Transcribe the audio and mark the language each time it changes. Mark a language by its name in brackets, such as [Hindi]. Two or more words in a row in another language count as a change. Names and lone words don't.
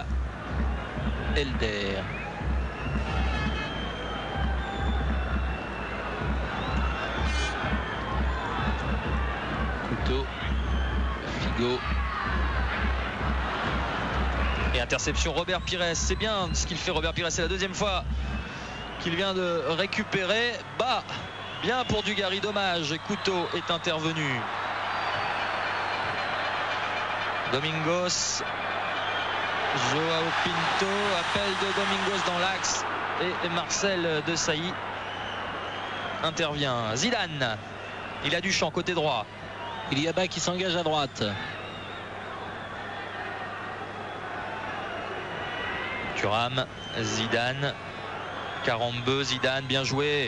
[French] Elder. Couto. Figo. Et interception Robert Pires. C'est bien ce qu'il fait Robert Pires. C'est la deuxième fois qu'il vient de récupérer. Bah, bien pour Dugarry, dommage. Et Couto est intervenu. Domingos. João Pinto, appel de Domingos dans l'axe et Marcel Desailly intervient. Zidane, il a du champ côté droit. Il y a Bas qui s'engage à droite. Thuram, Zidane, Carambeu, Zidane, bien joué.